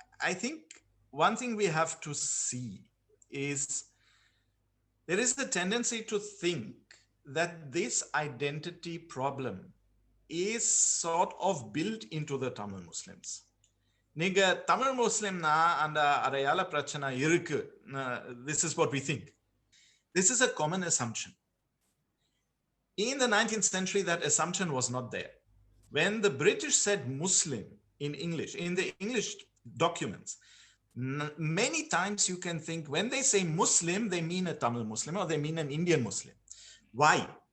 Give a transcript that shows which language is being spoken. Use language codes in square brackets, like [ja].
[en] I think one thing we have to see is there is a tendency to think that this identity problem is sort of built into the Tamil Muslims. [ta] நீங்க தமிழ் முஸ்லிம்னா அந்த அடையாள பிரச்சனை இருக்கு. [en] This is what we think. This is a common assumption. In the 19th century, that assumption was not there. When the British said Muslim in English, in the English documents, many times you can think when they say Muslim, they mean a Tamil Muslim or they mean an Indian Muslim. Why?